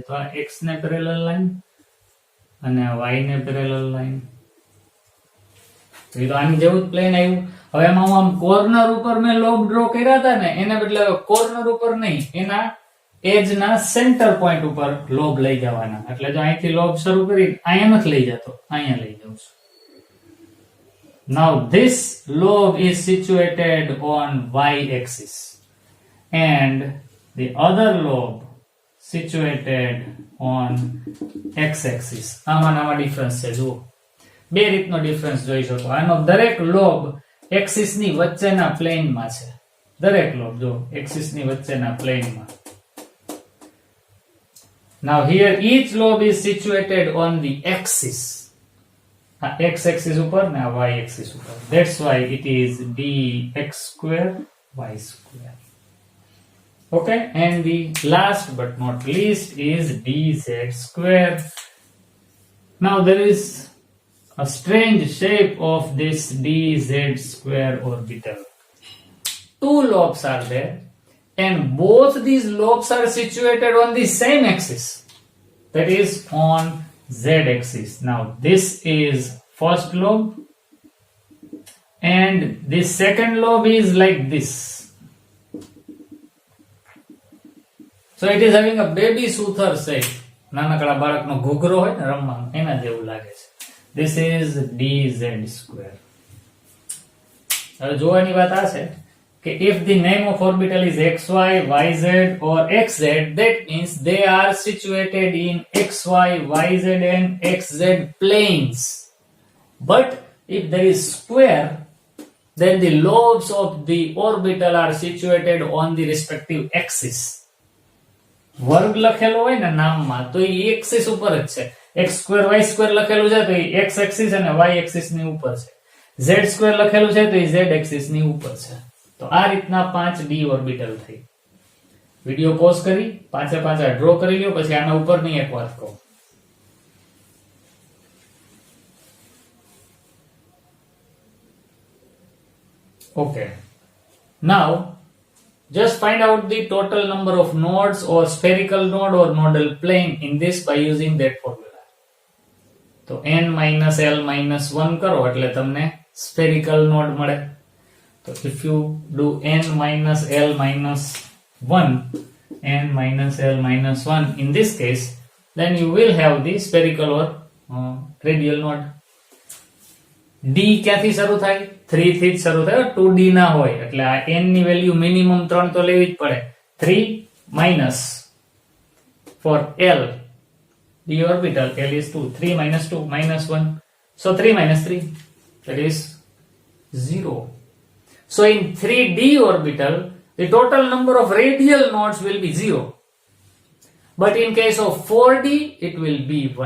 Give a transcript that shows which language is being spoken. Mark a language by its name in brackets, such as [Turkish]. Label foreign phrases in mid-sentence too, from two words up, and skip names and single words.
[Gujarati] તો આ x ને [English] parallel line [Gujarati] અને y ને [English] parallel line, [Gujarati] તો એ તો આની જેવું જ પ્લેન આવ્યું. હવે એમાં આમ કોર્નર ઉપર મેં [English] lobe draw [Gujarati] કર્યા હતા ને, એના બદલે કોર્નર ઉપર નહીં, એના એજ ના [English] center point [Gujarati] ઉપર લોબ લઈ જવાના. એટલે જો અહીંથી લોબ શરૂ કરી અહીંયા નથી લઈ જતો, અહીંયા લઈ જાઉં છું. [English] Now this lobe is situated on y axis and the other lobe situated on x axis. [Gujarati] આમાં ડિફરન્સ છે જુઓ, બે રીતનો ડિફરન્સ જોઈ શકો. આનો દરેક લોબ એક્સિસ ની વચ્ચેના પ્લેનમાં છે, દરેક લોબ જો એક્સિસ ની વચ્ચેના પ્લેનમાં. [English] Now here each lobe is situated on the axis, x axis [Gujarati] ઉપર ને [English] y axis ઉપર. That's why it is dx square y square. Okay, and the last but not least is dz square. Now there is a strange shape of this dz square orbital. Two lobes are there and both these lobes are situated on the same axis, that is on z axis. Now this is first lobe and this second lobe is like this. So it is having a baby Suthar shape. [Gujarati] નાનકડા બાળકનો ઘૂઘરો હોય ને રમવાનું, એના જેવું લાગે છે. [English] This is dz square. [Gujarati] હવે જોવાની વાત આ છે કે [English] if the name of orbital is xy, yz or xz, that means they are situated in xy, yz and xz planes. But if there is square, then the lobes of the orbital are situated on the respective axis. [Gujarati] વર્ગ લખેલો હોય ને નામમાં તો એ એક્સિસ ઉપર જ છે. [English] x square y square [Gujarati] લખેલું છે તો એ [English] x axis [Gujarati] અને [English] y axis [Gujarati] ની ઉપર છે. [English] z square [Gujarati] લખેલું છે તો એ [English] z axis [Gujarati] ની ઉપર છે. તો આ રીતના 5d ઓર્બિટલ થઈ. [English] video pause [Gujarati] કરી પાછા ડ્રો કરી લ્યો, પછી આના ઉપરની એક વાત કહું. [English] Okay, now just find out the total number of nodes or spherical node or nodal plane in this by using that formula. [Gujarati] તો [English] n minus l minus 1 [Gujarati] કરો એટલે તમને [English] spherical node [Gujarati] મળે. [English] તો if you do n minus l minus 1, n minus l minus 1 in this case, then you will have the spherical or radial node. [Gujarati] d ક્યાંથી શરૂ થાય? 3 થી જ શરૂ થાય, 2d ના હોય. એટલે આ n ની [English] value minimum [Gujarati] 3 તો લેવી જ પડે. [English] 3 minus for l d orbital, l is 2, 3 minus 2 minus 1, so 3 minus 3, that is 0. So in 3d orbital the total number of radial nodes will be 0, but in case of 4d it will be 1.